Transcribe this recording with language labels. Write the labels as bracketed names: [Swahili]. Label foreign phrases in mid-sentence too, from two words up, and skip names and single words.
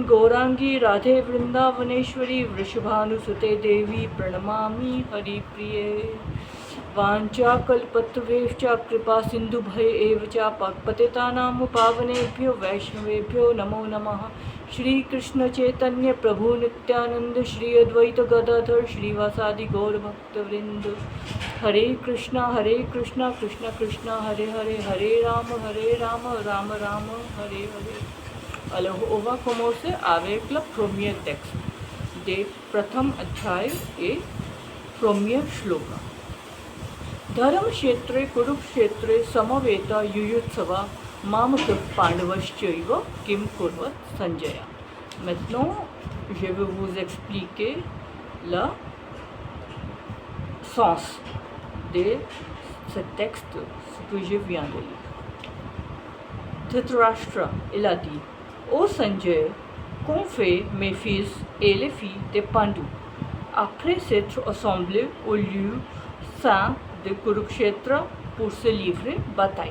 [Sanskrit] Gaurangi Radhe Vrindavaneshwari Vrishabhanu Sute Devi Pranamami Hari Priye Vancha Kalpatavescha Kripa Sindhu Bhai Evacha Patitanam Pavanebhyo Vaishnavebhyo Namo Namaha Shri Krishna Chaitanya Prabhu Nityananda Shri Advaita Gadadhar Shri Vasadi Gaur Bhakta Vrinda Hare Krishna Krishna Krishna Hare Hare Hare Rama Rama Rama Hare Hare. [French] Alors, on va commencer avec le premier texte de [Sanskrit] Pratham Adhyay [French] et premier shloka. [Sanskrit] Dharam Kshetre Kurukshetre Samaveta Yuyutsava Mamakah Pandavaschaiva Kim Kurvat Sanjaya. [French] Maintenant, je vais vous expliquer le sens de ce texte, ce que je viens de lire. Dhritarashtra, il a dit: Ô Sanjay, qu'ont fait mes fils et les filles de Pandu après s'être assemblés au lieu saint de Kurukshetra pour se livrer bataille?